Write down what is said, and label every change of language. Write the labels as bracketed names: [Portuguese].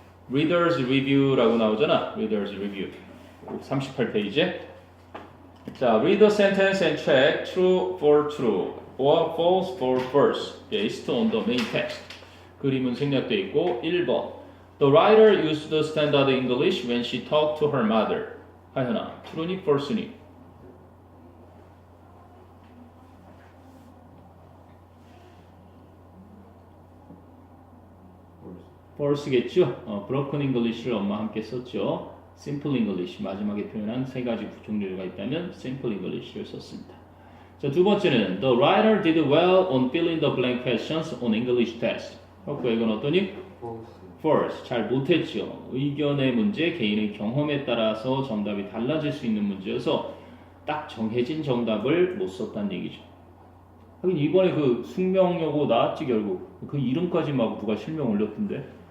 [Korean] Reader's Review라고 나오잖아. [English] Reader's Review. 38페이지에. 자, read the sentence and check true for true or false for false based on the main text. [Korean] 그림은 생략되어 있고 1번. [English] The writer used the standard English when she talked to her mother. [Korean] 하연아, true니 false니? false겠죠? broken English를 엄마 함께 썼죠. simple English 마지막에 표현한 세 가지 종류가 있다면 simple English를 썼습니다. [English] 자, 두 번째는 the writer did well on filling the blank questions on English test. [Korean] 이건 어떠니? false. 잘 못했죠. 의견의 문제, 개인의 경험에 따라서 정답이 달라질 수 있는 문제여서 딱 정해진 정답을 못 썼다는 얘기죠. 하긴 이번에 그 숙명여고 나왔지 결국. 그 이름까지 막 누가 실명 올렸던데.